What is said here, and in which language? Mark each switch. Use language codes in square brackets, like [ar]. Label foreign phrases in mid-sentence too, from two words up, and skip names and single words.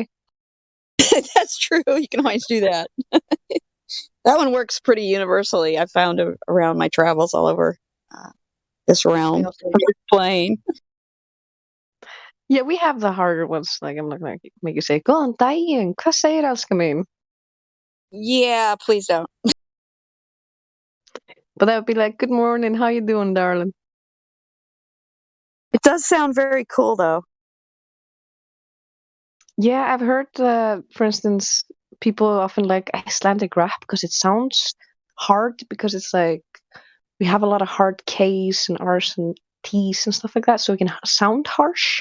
[en] That's true. You can always do that. That one works pretty universally. I found around my travels all over this realm. Plane. Yeah, we have the harder ones. Like, I'm not going to make you say, [is] "Góðan daginn, hvað segir elska mín?" [en] Yeah, please don't. But that would be like, "Good morning, how you doing, darling?" It does sound very cool, though. Yeah, I've heard, for instance, people often like Icelandic rap because it sounds hard, because it's like we have a lot of hard K's and R's and T's and stuff like that, so it can sound harsh.